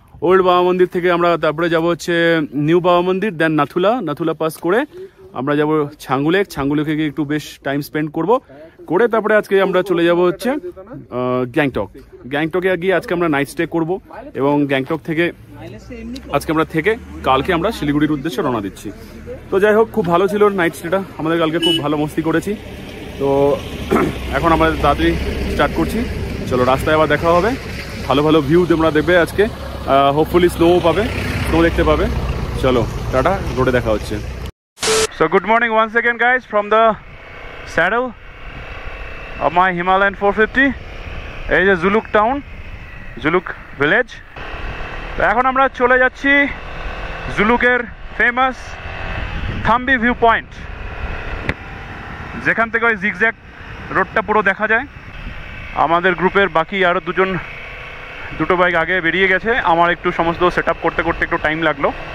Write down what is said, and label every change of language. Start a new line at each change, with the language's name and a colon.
Bangla: Old বাবা মন্দির থেকে আমরা তারপরে যাব হচ্ছে নিউ বাবা মন্দির, দেন নাথুলা পাস করে আমরা যাব ছাঙ্গুলেকে গিয়ে একটু বেশ টাইম স্পেন্ড করে তারপরে আজকে আমরা চলে যাব হচ্ছে গ্যাংটকে গিয়ে আজকে আমরা নাইট স্টে করব এবং গ্যাংটক থেকে আজকে আমরা কালকে আমরা শিলিগুড়ির উদ্দেশ্যে রওনা দিচ্ছি। তো যাই হোক, খুব ভালো ছিল নাইট স্টেটা আমাদের, কালকে খুব ভালো মস্তি করেছি। তো এখন আমরা তাড়াতাড়ি স্টার্ট করছি। চলো, রাস্তায় আবার দেখা হবে, ভালো ভিউ তোমরা দেখবে আজকে, হোপফুলি স্নো দেখতে পাবে। চলো টাটা, রোডে দেখা হচ্ছে।
English: So good morning once again guys from the saddle of my Himalayan 450.
Bangla: এই যে জুলুক ভিলেজ। তো এখন আমরা চলে যাচ্ছি জুলুকের ফেমাস থাম্বি ভিউ পয়েন্ট, যেখান থেকে ওই জিগজ্যাগ রোডটা পুরো দেখা যায়। আমাদের গ্রুপের বাকি আরও দুটো বাইক আগে বেরিয়ে গেছে, আমার একটু সমস্ত সেট আপ করতে একটু টাইম লাগলো।